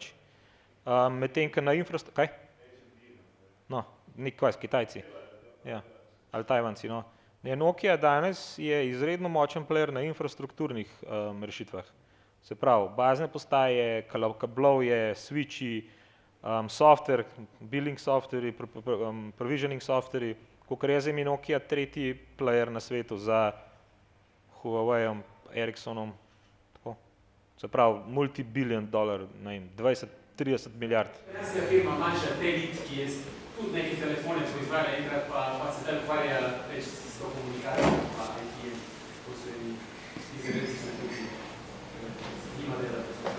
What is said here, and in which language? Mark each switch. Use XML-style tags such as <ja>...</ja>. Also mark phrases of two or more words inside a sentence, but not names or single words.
<sl>Medtem, ko na kaj? No, nekaj Kitajci. Ja, ali Tajvanci, no. Nokia danes je izredno močen player na infrastrukturnih rešitvah. Se pravi, bazne postaje, kablovje, switchi,</sl> <en>software, billing software, provisioning software,</en> <sl>kakor jaz vem, je Nokia tretji player na svetu za Huaweiom, Ericssonom, tako. Se pravi,</sl> <en>multi-billion dolar,</en> <sl>ne vem, 20-30 milijard. Kitajska firma manjša Telit, ki je tudi neki telefone proizvajala enkrat, pa se zdaj ukvarja več s to komunikacijo, pa IT, ko se izredci se tudi njima delati.</sl>